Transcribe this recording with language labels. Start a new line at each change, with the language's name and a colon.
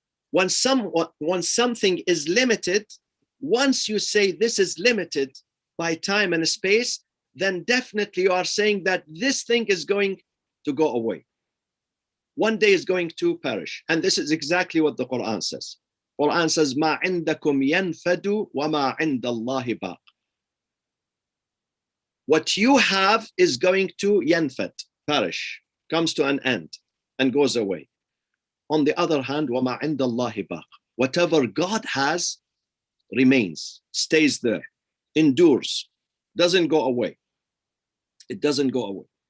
English: When something is limited, once you say this is limited by time and space, then definitely you are saying that this thing is going to go away. One day is going to perish. And this is exactly what the Quran says. Quran says,
Arabic: مَا عِنْدَكُمْ يَنْفَدُ وَمَا عِنْدَ اللَّهِ بَاقٍ.
English: What you have is going to yanfad, perish, comes to an end and goes away. On the other hand,
Arabic: وَمَا عِنْدَ اللَّهِ بَاقٍ.
English: Whatever God has remains, stays there, endures, doesn't go away. It doesn't go away.